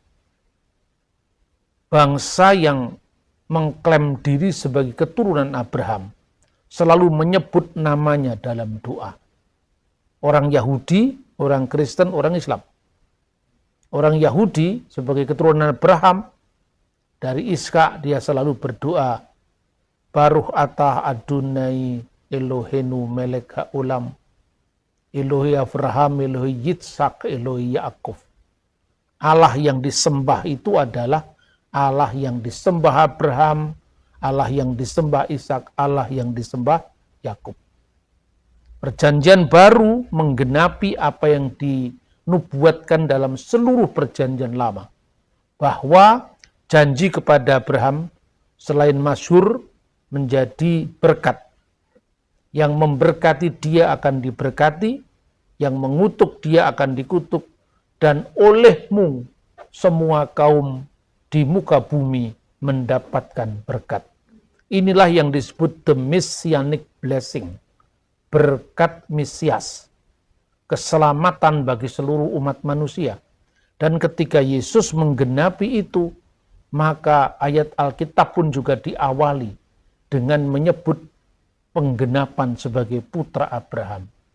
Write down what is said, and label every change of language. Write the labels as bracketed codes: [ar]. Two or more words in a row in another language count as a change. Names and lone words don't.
[id] Bangsa yang mengklaim diri sebagai keturunan Abraham selalu menyebut namanya dalam doa. Orang Yahudi, orang Kristen, orang Islam. Orang Yahudi sebagai keturunan Abraham, dari Ishak dia selalu berdoa, [he] ברוך אתה אדוני אלוהינו מלך העולם, אלוהי אברהם, אלוהי יצחק, אלוהי יעקב. [id] Allah yang disembah itu adalah Allah yang disembah Abraham, Allah yang disembah Ishak, Allah yang disembah Yakub. Perjanjian baru menggenapi apa yang dinubuatkan dalam seluruh perjanjian lama. Bahwa janji kepada Abraham selain masyhur menjadi berkat. Yang memberkati dia akan diberkati, yang mengutuk dia akan dikutuk, dan olehmu semua kaum di muka bumi mendapatkan berkat. Inilah yang disebut [en] the messianic blessing, [id] berkat Mesias, keselamatan bagi seluruh umat manusia. Dan ketika Yesus menggenapi itu, maka ayat Alkitab pun juga diawali dengan menyebut penggenapan sebagai putra Abraham.